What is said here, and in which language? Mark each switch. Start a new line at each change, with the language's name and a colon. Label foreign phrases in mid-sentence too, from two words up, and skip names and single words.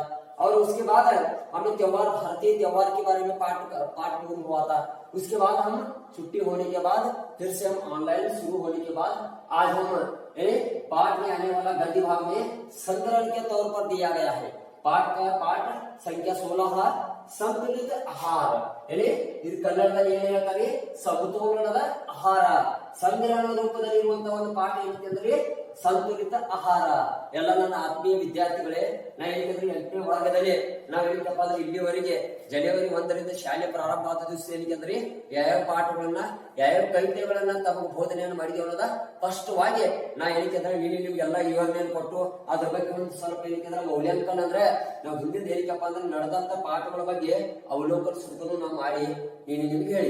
Hindi: और उसके बाद हमने त्योहार, भारतीय त्योहार के बारे में पाठ पूर्ण हुआ था। उसके बाद हम छुट्टी होने के बाद फिर से हम ऑनलाइन शुरू होने के बाद आज हम पाठ में आने वाला गद्य भाग में संग्रहण के तौर पर दिया गया है। पाठ संख्या 16 संतुलित आहार
Kannada: ಇದು ಕನ್ನಡದಲ್ಲಿ ಏನು ಹೇಳ್ತಾರೆ, ಸಮತೋಲನದ ಆಹಾರ. ಸಂಗ್ರಹಣ ರೂಪದಲ್ಲಿರುವಂತಹ ಒಂದು ಪಾಠ ಏನಂತಂದ್ರೆ ಸಂತುಲಿತ ಆಹಾರ. ಎಲ್ಲ ನನ್ನ ಆತ್ಮೀಯ ವಿದ್ಯಾರ್ಥಿಗಳೇ, ನಾ ಹೇಳಿದ್ರೆ 8ನೇ ವರ್ಗದಲ್ಲಿ ನಾವು ಏನಪ್ಪಾ ಅಂದ್ರೆ ಇಲ್ಲಿವರೆಗೆ ಜನವರಿ 1ರಿಂದ ಶಾಲೆ ಪ್ರಾರಂಭ ಆದ ದಿವಸ ಏನಂದ್ರೆ ಯಾವ ಪಾಠಗಳನ್ನ, ಯಾವ ಕವಿತೆಗಳನ್ನ ತಮಗೆ ಬೋಧನೆಯನ್ನು ಮಾಡಿದೀವಿ ಅನ್ನೋದ ಸ್ಪಷ್ಟವಾಗಿ ನಾ ಏನಂದ್ರೆ ನಿಮ್ಗೆಲ್ಲ ವಿವರಣೆಯನ್ನು ಕೊಟ್ಟು ಅದ್ರ ಬಗ್ಗೆ ಒಂದು ಸ್ವಲ್ಪ ಏನಂದ್ರೆ ಮೌಲ್ಯಾಂಕನ ಅಂದ್ರೆ ನಾವು ಹಿಂದಿನ ಏನಕ್ಕಪ್ಪ ಅಂದ್ರೆ ನಡೆದಂತ ಪಾಠಗಳ ಬಗ್ಗೆ ಅವಲೋಕನ ನಾವು ಮಾಡಿ ನಿಮ್ಗೆ ಹೇಳಿ.